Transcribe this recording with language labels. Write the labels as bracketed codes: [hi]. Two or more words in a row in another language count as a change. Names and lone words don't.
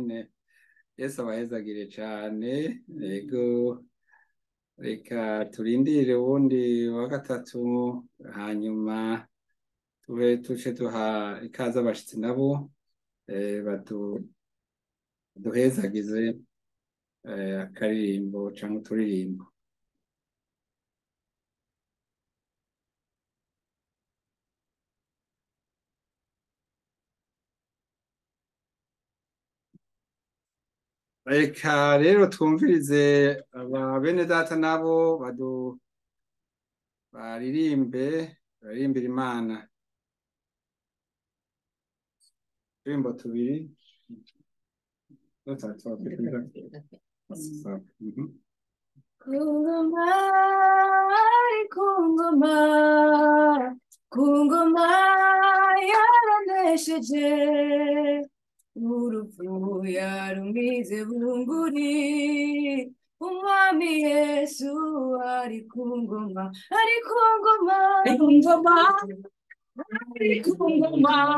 [rn] Yesu abahezagire cyane. Yego, reka turindire uwundi wa gatatu, hanyuma tuce duha ikaze abashitsi nabo baduhezagize akaririmbo cyangwa uturirimbo. Reka rero twumvirize aba bene data nabo baririmbira Imana uturirimbo tubiri dutatu Kungoma, kungoma, kungoma yaranesheje urupfu yarumize bunguri umwami Yesu ari kungoma, ari kungoma, kungoma, ari kungoma,